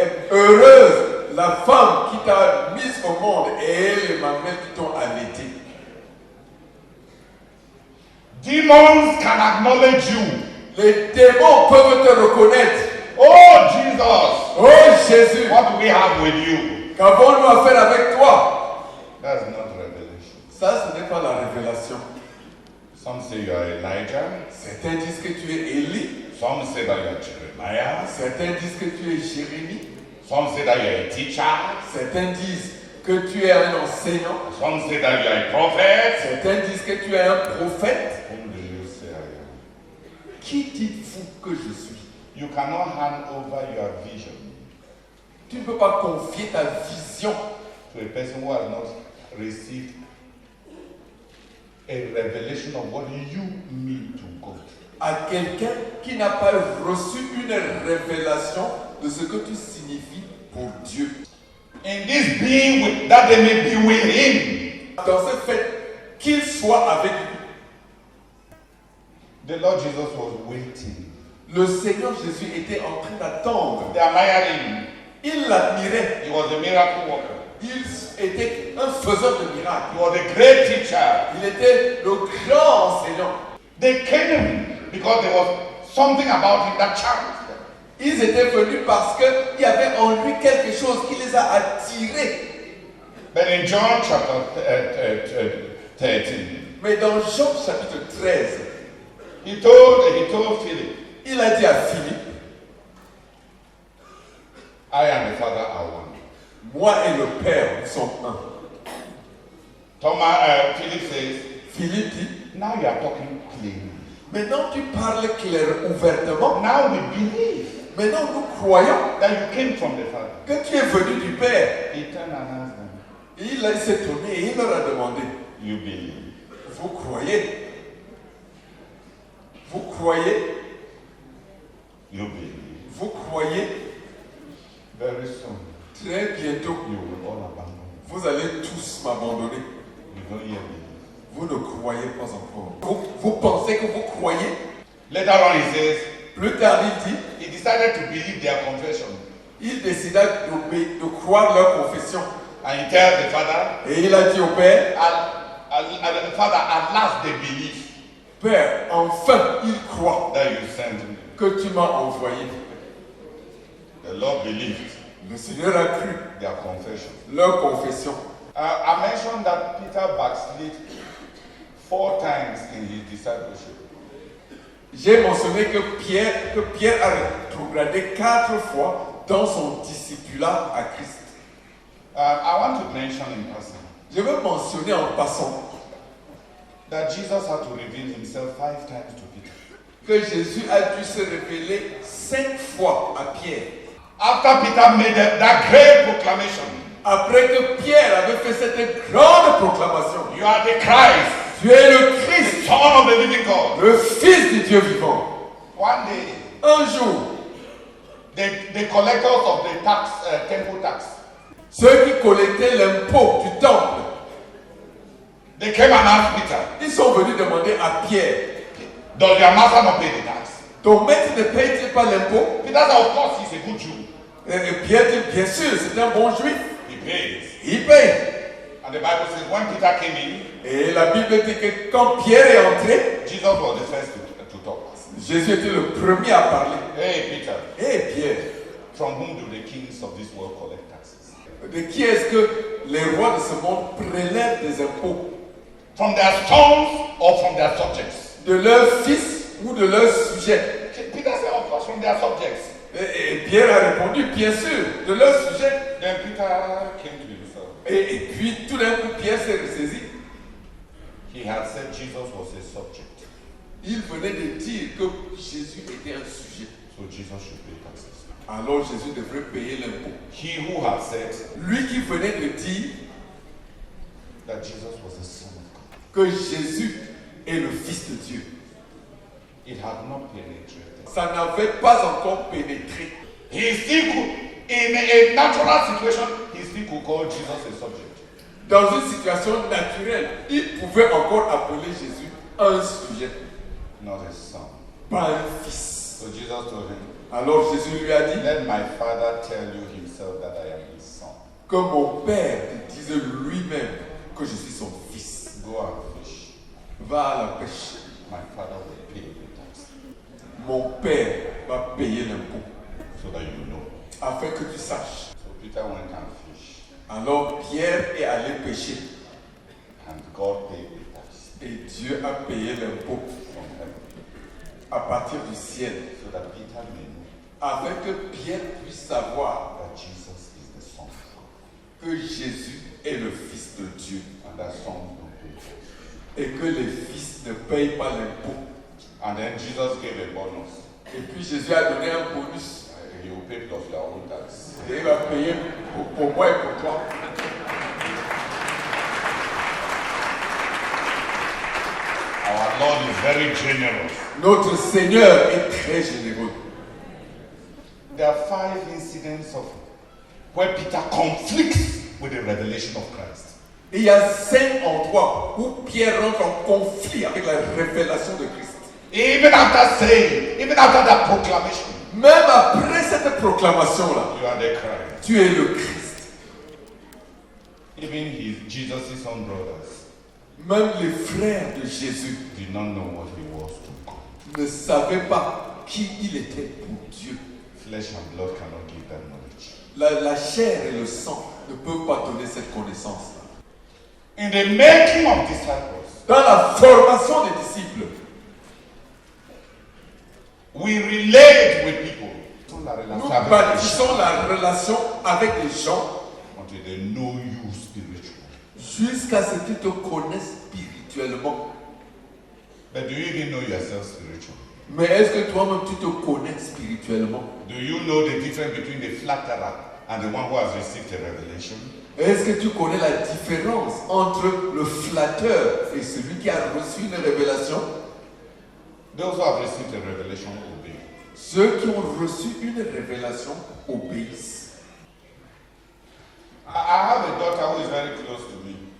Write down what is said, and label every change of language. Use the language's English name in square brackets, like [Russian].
[French] heureuse la femme qui t'a mise au monde et les mamelles qui t'ont allaité. [English] Demons can acknowledge you. [French] Les démons peuvent te reconnaître. [English] Oh Jesus, [French] Oh Jésus, [English] what do we have with you? [French] qu'avons-nous à faire avec toi? [English] That's not revelation. [French] Ça, ce n'est pas la révélation. [English] Some say you are Elijah. [French] Certains disent que tu es Élie. [English] Some say that you are Jeremiah. [French] Certains disent que tu es Jérémie. [English] Some say that you are a teacher. [French] Certains disent que tu es un enseignant. [English] Some say that you are a prophet. [French] Certains disent que tu es un prophète. [English] Whom do you say I am? [French] Qui dites-vous que je suis? [English] You cannot hand over your vision [French] Tu ne peux pas confier ta vision [English] to a person who has not received a revelation of what you mean to God. [French] à quelqu'un qui n'a pas reçu une révélation de ce que tu signifies pour Dieu. [English] In this being with, that they may be with him. [French] Dans ce fait qu'il soit avec lui. [English] The Lord Jesus was waiting. [French] Le Seigneur Jésus était en train d'attendre. [English] They admired him. [French] Il l'admirait. [English] He was a miracle worker. [French] Il était un faiseur de miracles. [English] He was a great teacher. [French] Il était le grand enseignant. [English] They came to him because there was something about him that challenged them. [French] Ils étaient venus parce qu'il y avait en lui quelque chose qui les a attirés. [English] But in John chapter 13, [French] Mais dans Jean chapitre 13, [English] he told Philip, [French] il a dit à Philippe, [English] I and the Father are one. [French] moi et le Père, nous sommes un. [English] Philip says, [French] Philippe dit, [English] now you are talking clearly. [French] maintenant tu parles clairement, ouvertement. [English] Now we believe [French] Maintenant nous croyons [English] that you came from the Father. [French] que tu es venu du Père. [English] He turned and asked them, [French] Il s'est tourné et il leur a demandé, [English] you believe? [French] vous croyez? Vous croyez? [English] You believe? [French] Vous croyez? [English] Very soon, [French] Très bientôt, [English] you will all abandon me. [French] vous allez tous m'abandonner. [English] You don't yet believe. [French] Vous ne croyez pas encore. Vous pensez que vous croyez? [English] Later on, he says, [French] Plus tard, il dit, [English] he decided to believe their confession. [French] il décida de croire leur confession. [English] And he tells the Father, [French] Et il a dit au Père, [English] the Father, at last they believe [French] Père, enfin, ils croient [English] that you sent me. [French] que tu m'as envoyé. [English] The Lord believed [French] Le Seigneur a cru [English] their confession. [French] leur confession. [English] I mentioned that Peter backslid 4 times in his discipleship. [French] J'ai mentionné que Pierre a rétrogradé 4 fois dans son discipulat à Christ. [English] I want to mention in passing [French] Je veux mentionner en passant [English] that Jesus had to reveal himself 5 times to Peter. [French] que Jésus a dû se révéler 5 fois à Pierre. [English] After Peter made that great proclamation, [French] Après que Pierre avait fait cette grande proclamation, [English] you are the Christ, [French] tu es le [English] the Christ, Son of the living God. [French] le Fils du Dieu vivant. [English] One day, [French] Un jour, [English] the collectors of the temple tax, [French] ceux qui collectaient l'impôt du temple, [English] they came and asked Peter, [French] ils sont venus demander à Pierre, [English] does your master not pay the tax? [French] ton maître ne paye-t-il pas l'impôt? [English] Peter said, of course, he's a good Jew. [French] Et Pierre dit, bien sûr, c'est un bon juif, [English] He pays. [French] il paye. [English] And the Bible says when Peter came in, [French] Et la Bible dit que quand Pierre est entré, [English] Jesus was the first to talk. [French] Jésus était le premier à parler. [English] Hey, Peter, [French] Hé Pierre, [English] from whom do the kings of this world collect taxes? [French] de qui est-ce que les rois de ce monde prélèvent des impôts? [English] From their sons or from their subjects? [French] De leurs fils ou de leurs sujets? [English] Peter said, of course, from their subjects. [French] Et Pierre a répondu, bien sûr, de leurs sujets. [English] Then Peter came to himself. [French] Et puis tout d'un coup, Pierre s'est ressaisi. [English] He had said Jesus was a subject, [French] Il venait de dire que Jésus était un sujet. [English] so Jesus should pay taxes. [French] Alors Jésus devrait payer l'impôt. [English] He who had said [French] Lui qui venait de dire [English] that Jesus was the Son of God, [French] que Jésus est le Fils de Dieu. [English] it had not penetrated. [French] Ça n'avait pas encore pénétré. [English] He still could, in a natural situation, he still could call Jesus a subject. [French] Dans une situation naturelle, il pouvait encore appeler Jésus un sujet, [English] Not a son. [French] pas un fils. [English] So Jesus told him, [French] Alors Jésus lui a dit [English] let my Father tell you himself that I am his son. [French] que mon Père te dise lui-même que je suis son fils. [English] Go and fish. [French] Va à la pêche. [English] My Father will pay the tax, [French] Mon Père va payer l'impôt [English] so that you know. [French] afin que tu saches. [English] So Peter went and fished, [French] Alors Pierre est allé pêcher [English] and God paid the tax [French] et Dieu a payé l'impôt [English] from heaven, [French] à partir du ciel [English] so that Peter may know [French] afin que Pierre puisse savoir [English] that Jesus is the Son of God, [French] que Jésus est le Fils de Dieu [English] and that sons don't pay tax. [French] et que les fils ne payent pas l'impôt. [English] And then Jesus gave a bonus. [French] Et puis Jésus a donné un bonus. [English] He will pay plus your own tax. [French] Et il va payer pour moi et pour toi. [English] Our Lord is very generous. [French] Notre Seigneur est très généreux. [English] There are 5 incidents of where Peter conflicts with the revelation of Christ. [French] Et il y a 5 endroits où Pierre rentre en conflit avec la révélation de Christ. [English] Even after saying, even after that proclamation, [French] Même après cette proclamation-là, [English] you are the Christ. [French] tu es le Christ. [English] Even Jesus' own brothers [French] Même les frères de Jésus [English] did not know what he was to God. [French] ne savaient pas qui il était pour Dieu. [English] Flesh and blood cannot give that knowledge. [French] La chair et le sang ne peuvent pas donner cette connaissance-là. [English] In the making of disciples, [French] Dans la formation des disciples, [English] we relate with people. [French] nous bâtissons la relation avec les gens [English] Until they know you spiritually. [French] jusqu'à ce qu'ils te connaissent spirituellement. [English] But do you even know yourself spiritually? [French] Mais est-ce que toi-même tu te connais spirituellement? [English] Do you know the difference between the flatterer and the one who has received a revelation? [French] Est-ce que tu connais la différence entre le flatteur et celui qui a reçu une révélation? [English] Those who have received a revelation obey. [French] Ceux qui ont reçu une révélation obéissent. [English] I have a daughter who is very close to me.